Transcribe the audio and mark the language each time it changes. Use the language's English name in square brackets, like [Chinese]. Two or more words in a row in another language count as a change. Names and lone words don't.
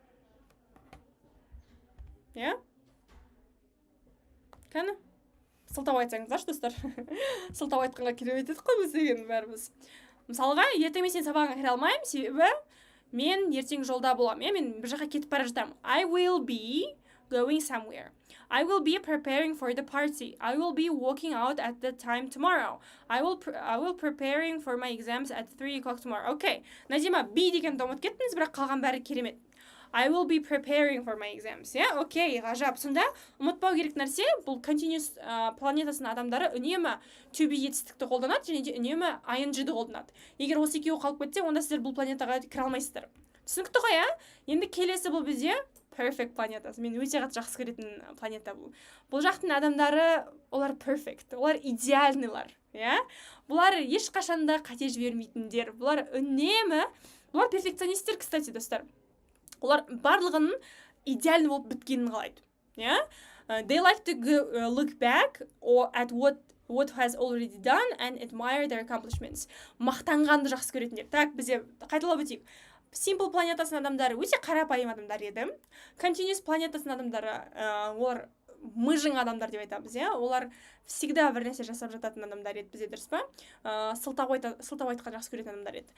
[Kazakh] Иә? Кәні? Сылтау айтсаңыздаршы, достар. Сылтау айтқанға керемет едік қой біз деген бәріміз. Мысалға, ертең мен сен сабағыңа кіре алмаймын, себебі мен ертең жолда боламын. Мен бір жаққа кетіп бара жатамын. [English] I will be going somewhere. I will be preparing for the party. I will be walking out at the time tomorrow. I will preparing for my exams at 3 o'clock tomorrow. Okay. [Kazakh] Назима, be деген ұмытып кеттіңіз, бірақ қалған бәрі керемет. [English] I will be preparing for my exams. Yeah? [Kazakh] Окей, ғажап. Сонда ұмытпау керек нәрсе, бұл continuous планетасының адамдары үнемі [English] to be [Kazakh] етістікті қолданады, және де үнемі ing-ді қолданады. Егер осы екеуі қалып кетсе, онда сіздер бұл планетаға кіре алмайсыздар. Түсінікті ғой, Енді келесі бұл бізде perfect планетасы. Мен өте жақсы көретін планета бұл. Бұл жақтың адамдары, олар perfect, олар идеальныйлар. Бұлар ешқашанда қате жібермейтіндер. Бұлар үнемі, бұлар перфекционисттер, кстати, достар. Олар барлығының идеальны болып біткенін қалайды. [English] They like to look back at what has already done and admire their accomplishments. [Kazakh] Мақтанғанды жақсы көретіндер. Так, бізде қайталап өтейік. Simple планетасының адамдары өте қарапайым адамдар еді. Continuous планетасының адамдары, олар мыжың адамдар деп айтамыз, Олар всегда бір нәрсе жасап жататын адамдар еді, бізде дұрыс па? Сылтау айтқан жақсы көретін адамдар еді.